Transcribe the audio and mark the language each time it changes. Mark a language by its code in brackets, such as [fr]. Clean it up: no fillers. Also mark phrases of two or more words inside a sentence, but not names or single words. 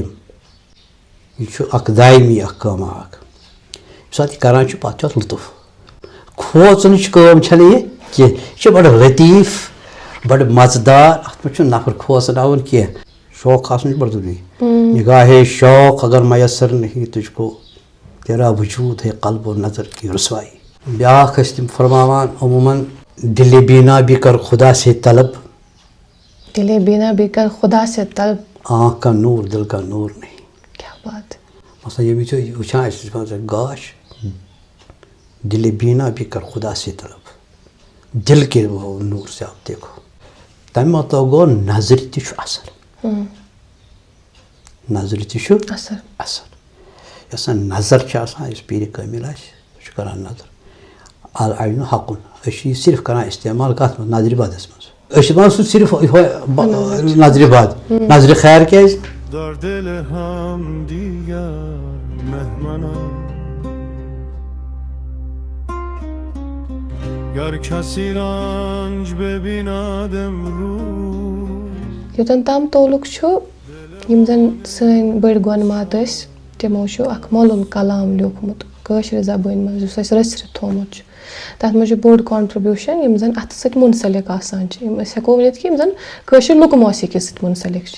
[ks] یہِ چھُ اکھ دایمی اکھ کٲمہ اکھ. ییٚمہِ ساتہٕ یہِ کران چھُ پتہٕ چھُ اتھ لطف. کھوژنٕچ کٲم چھنہٕ یہِ کینٛہہ. یہِ چھِ بڑٕ لطیف, بڑٕ مزٕدار. اتھ منٛز چھُنہٕ نفر کھوژناوُن کینٛہہ. شوق آسُن چھُ بڑٕ ضروٗری. [ur] نگاہے شوق اگر میسر نہیں تُجھ کو تیرا وجود ہے قلب و نظر کی رسوائی. [ks] بیٛاکھ ٲسۍ تِم فرماوان عموٗماً [ur] دِلِ بینا بھی کر خدا سے طلب, دِلِ بینا بھی کر خدا سے طلب, آنکھ کا نور دل کا نور نہیں. [ks] کیٛاہ بات. مثلاً ییٚمہِ وِزِ وٕچھان أسۍ گاش [ur] دِلِ بینا بھی کر خدا سے طلب. دل کے وہ نور سے آپ دیکھو. [ks] تمہ مطلب گو نظر تہ چھُ اثر. نظر تہ چھُ اثر. یۄس نظر چھِ آسان یُس پیٖرِ کٲمِل آسہِ سُہ چھُ کران نظر. [ar] العین حقُن. [ks] أسۍ چھِ یہِ صرف کران استعمال کتھ منٛز نظرِ بدس منٛز. أسۍ چھِ دپان سُہ صرف نظرِ بد. نظرِ خیر کیازِ؟ [fa] در دل هم دیگر مهمانم گر کسی رنج ببیند امروز. [ks] یوتن تام تعلق چھُ یِم زن سٲنۍ بٔڑۍ گۄنمات ٲسۍ تِمو چھُ اکھ مولوٗم کلام لیوٗکھمُت کٲشرِ زبٲنۍ منٛز یُس اَسہِ رٔژھرِتھ تھوٚومُت چھُ. تَتھ منٛز چھُ بوٚڑ کانٹرِبیوٗشن یِم زن اتھٕ سۭتۍ مُنسلِک آسان چھِ. یِم أسۍ ہٮ۪کو ؤنِتھ کہِ یِم زن کٲشِر لُکہٕ موسیٖقی سۭتۍ مُنسلِک چھِ.